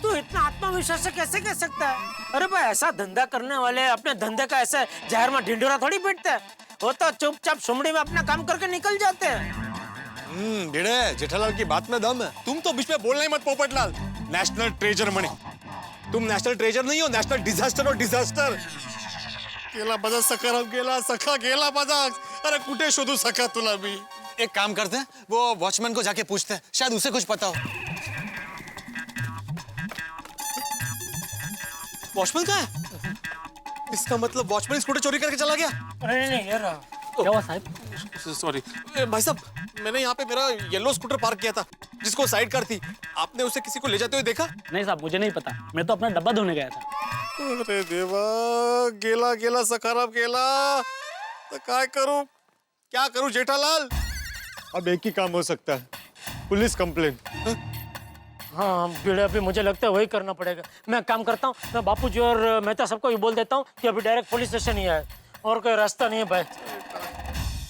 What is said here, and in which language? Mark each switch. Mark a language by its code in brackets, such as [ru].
[hi] तू इतना आत्मविश्वास से कैसे कह सकता है? अरे भाई, ऐसा धंधा करने वाले अपने धंधे का ऐसे जहर में ढिंडोरा थोड़ी पीटते हैं। वो तो चुपचाप सुमड़ी में अपना काम करके निकल जाते हैं। भिड़े, जेठालाल की बात में दम है। तुम तो बीच में बोलना ही मत पोपटलाल। नेशनल ट्रेजर मणि, तुम नेशनल ट्रेजर नहीं हो, नेशनल डिजास्टर हो, डिजास्टर। [mr] गेला माझा सखाराम, गेला सखा गेला माझा। अरे कुठे शोधू सखा तुला मी? [hi] एक काम करते हैं, वो वॉचमैन को जाके पूछते हैं, शायद उसे कुछ पता हो। वॉचमैन कहाँ है? इसका मतलब वॉचमैन स्कूटर चोरी करके चला गया। नहीं ये रहा। क्या हुआ साहब? सॉरी भाई साहब, मैंने यहाँ पे मेरा येलो स्कूटर पार्क किया था जिसको साइड कार थी। आपने उसे किसी को ले जाते हुए देखा? नहीं साहब, मुझे नहीं पता, मैं तो अपना डब्बा धोने गया था। [mr] अरे देवा, गेला गेला सखाराम गेला, [hi] तो क्या करूं [mr] जेठालाल? [hi] अब एक ही काम हो सकता है, पुलिस कंप्लेंट। हाँ बेड़ा, अभी मुझे लगता है वही करना पड़ेगा। मैं काम करता हूँ, मैं बापूजी और मेहता सबको ये बोल देता हूँ कि अभी डायरेक्ट पुलिस स्टेशन ही आए, और कोई रास्ता नहीं है भाई।